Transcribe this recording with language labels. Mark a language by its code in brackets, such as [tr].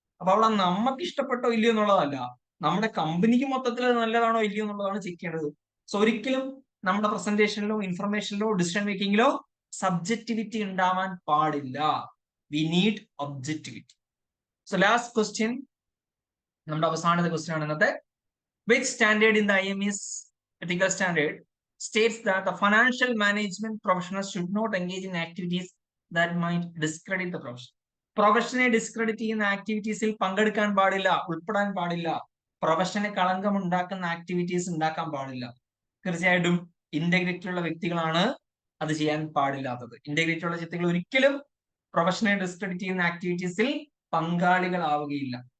[ml] അപ്പൊ അവിടെ നമുക്ക് ഇഷ്ടപ്പെട്ടോ ഇല്ലയോ എന്നുള്ളതല്ല, നമ്മുടെ കമ്പനിക്ക് മൊത്തത്തിൽ അത് നല്ലതാണോ ഇല്ലയോ എന്നുള്ളതാണ് ചെക്ക് ചെയ്യേണ്ടത്. സോ ഒരിക്കലും നമ്മുടെ പ്രസന്റേഷനിലോ ഇൻഫർമേഷനിലോ ഡിസിഷൻ മേക്കിങ്ങിലോ സബ്ജക്റ്റിവിറ്റി ഉണ്ടാവാൻ പാടില്ല. [en] We need objectivity. So last question, [ml] നമ്മുടെ അവസാനത്തെ ക്വസ്റ്റ്യൻ ആണ് ഇന്നത്തെ. [en] Which standard in the IMS ethical standard states that the financial management professionals should not engage in activities that might discredit the profession? [ml] പ്രൊഫഷനെ discredit ചെയ്യുന്ന ആക്ടിവിറ്റീസിൽ പങ്കെടുക്കാൻ പാടില്ല, ഉൾപ്പെടാൻ പാടില്ല. പ്രൊഫഷന് കളങ്കം ഉണ്ടാക്കുന്ന ആക്ടിവിറ്റീസ് ഉണ്ടാക്കാൻ പാടില്ല. തീർച്ചയായിട്ടും ഇന്റഗ്രിറ്റി ഉള്ള വ്യക്തികളാണ് അത് ചെയ്യാൻ പാടില്ലാത്തത്. ഇന്റഗ്രിറ്റി ഉള്ള വ്യക്തികൾ ഒരിക്കലും പ്രൊഫഷനെ ഡിസ്ക്രെഡിറ്റ് ചെയ്യുന്ന ആക്ടിവിറ്റീസിൽ പങ്കാളികളാവുകയില്ല.